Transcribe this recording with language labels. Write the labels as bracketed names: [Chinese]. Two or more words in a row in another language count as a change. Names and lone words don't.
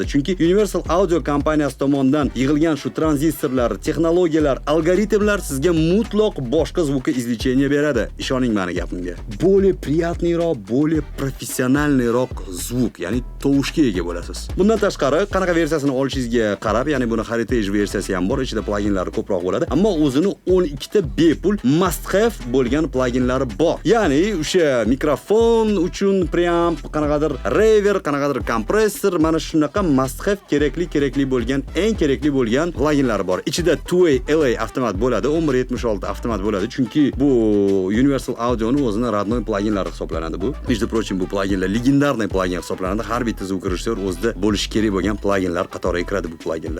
[Uzbek] Chunki Universal Audio kompaniyasi tomonidan yig'ilgan shu tranzistorlar, texnologiyalar, algoritmlar sizga mutlaq boshqa звукоизвлечение beradi. Ishoning meni gapimga. [Russian] Более приятныйroq, более профессиональныйroq [Uzbek] zvuk, ya'ni tovushga ega bo'lasiz. Bundan tashqari, qanaqa versiyasini olishingizga qarab, ya'ni buni Heritage versiyasi ham bor, ichida pluginlari ko'proq bo'ladi. Ammo o'zini 12 ta bepul [English] must have [Uzbek] bo'lgan pluginlari bor. Ya'ni o'sha mikrofon uchun preamp, qanaqadir reverb, qanaqadir kompressor, mana shunaqa [English] must have [Uzbek] kerakli bo'lgan, eng kerakli bo'lgan pluginlari bor. Ichida 2-way LA avtomat bo'ladi, 1176 avtomat bo'ladi, chunki bu Universal Audio'ning o'zining radnoy pluginlari hisoblanadi bu. [Russian] Между прочим, [Uzbek] bu pluginlar legendarniy plugin hisoblanadi. Har bitta [Russian] звук режиссёр [Uzbek] o'zida bo'lishi kerak bo'lgan pluginlar qatoriga kiradi bu pluginlar.